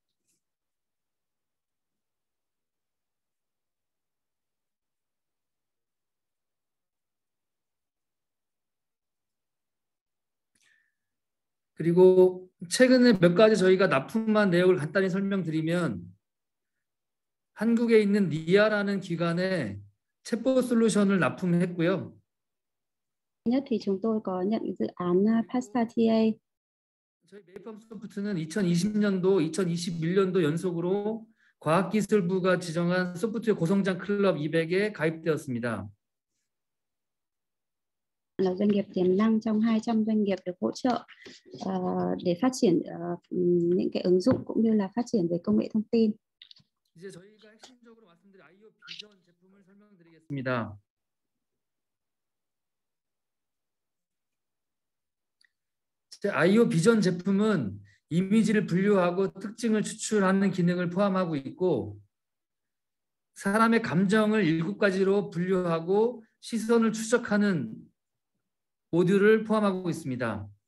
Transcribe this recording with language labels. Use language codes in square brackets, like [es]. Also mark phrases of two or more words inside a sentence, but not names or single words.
[ko] 그리고 최근에 몇 가지 저희가 납품한 내역을 간단히 설명드리면 한국에 있는 니아라는 기관에 챗봇 솔루션을 납품했고요. [vi] nhất thì chúng tôi có nhận dự án Pasta TA. [ko] 저희 메이펌 소프트는 2020년도, 2021년도 연속으로 과학기술부가 지정한 소프트웨어 고성장 클럽 200에 가입되었습니다. [vi] Là doanh nghiệp tiềm năng trong 200 doanh nghiệp được hỗ trợ để phát triển những cái ứng dụng cũng như là phát triển về công nghệ thông tin. [ko] 이제 저희가 핵심적으로 말씀드릴 IO 비전 제품을 설명드리겠습니다. IO 비전 제품은 이미지를 분류하고 특징을 추출하는 기능을 포함하고 있고 사람의 감정을 7가지로 분류하고 시선을 추적하는 모듈을 포함하고 있습니다.